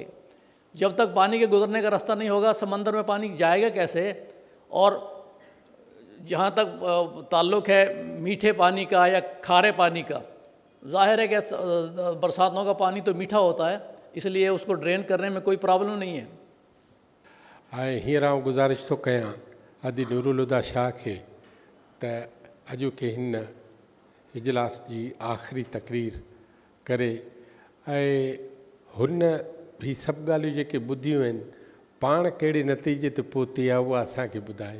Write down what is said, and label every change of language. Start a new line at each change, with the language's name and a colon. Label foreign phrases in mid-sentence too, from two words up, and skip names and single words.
Urdu: جب تک پانی کے گزرنے کا راستہ نہیں ہوگا سمندر میں پانی جائے گا کیسے؟ اور جہاں تک تعلق ہے میٹھے پانی کا یا کھارے پانی کا، ظاہر ہے کہ برساتوں کا پانی تو میٹھا ہوتا ہے، اس لیے اس کو ڈرین کرنے میں کوئی پرابلم نہیں ہے۔
Sindhi: हींअर आउं गुज़ारिश थो कयां अदी नूरुल हुदा शाह खे त अॼोके हिन इजलास जी आख़िरी तकरीर करे ऐं हुन ही सभु ॻाल्हियूं जेके ॿुधियूं आहिनि पाण कहिड़े नतीजे ते पहुती आहे उहा असांखे ॿुधाए।